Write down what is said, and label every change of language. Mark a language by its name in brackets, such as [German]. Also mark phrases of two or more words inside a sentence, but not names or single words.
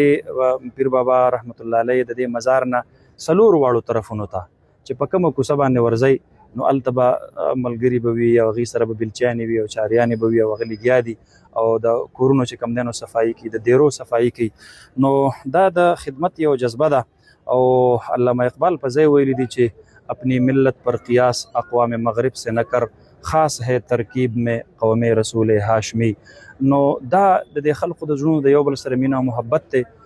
[Pashto] پیر بابا [Arabic] رحمت الله علیه [Pashto] د دې مزار نه 4 واړو طرفونو ته چې په کومه کوڅه باندې ورځئ نو هلته به ملګري به وي او هغې سره به بلچیانې وي او چاریانې به وي او هغه لګیا دي او د کورونو چې کوم دی نو صفایي کوي د دیرو صفایي کوي نو دا د خدمت یو جذبه ده او علامه اقبال په ځای ویلي دي چې [Urdu] اپنی ملت پر قیاس اقوام مغرب سے نہ کر خاص ہے ترکیب میں قوم رسول ہاشمی [Pashto] نو دا د خلکو د زړونو د یو بل سره مینه او محبت ته